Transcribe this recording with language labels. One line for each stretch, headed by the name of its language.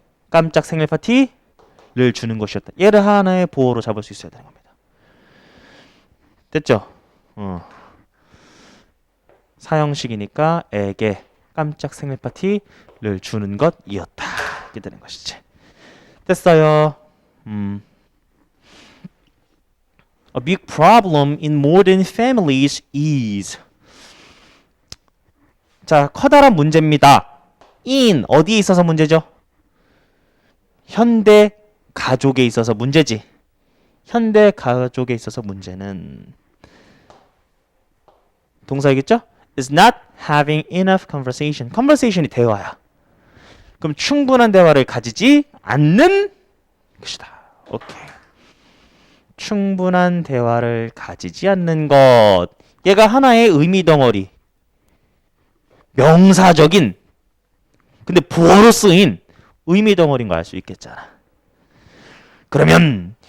Korean: 깜짝 생일 파티를 주는 것이었다. 얘를 하나의 보호로 잡을 수 있어야 되는 겁니다. 됐죠? 사형식이니까 에게 깜짝 생일 파티를 주는 것이었다. 이렇게 되는 것이지. 됐어요.
English: A big problem in modern families is.
Korean: 자, 커다란 문제입니다. in 어디에 있어서 문제죠? 현대 가족에 있어서 문제지. 현대 가족에 있어서 문제는 동사이겠죠?
English: is not having enough conversation.
Korean: conversation이 대화야. 그럼 충분한 대화를 가지지 않는 것이다. 오케이. 충분한 대화를 가지지 않는 것. 얘가 하나의 의미 덩어리. 명사적인 근데 보어로 쓰인 의미 덩어리인 거 알 수 있겠잖아. 그러면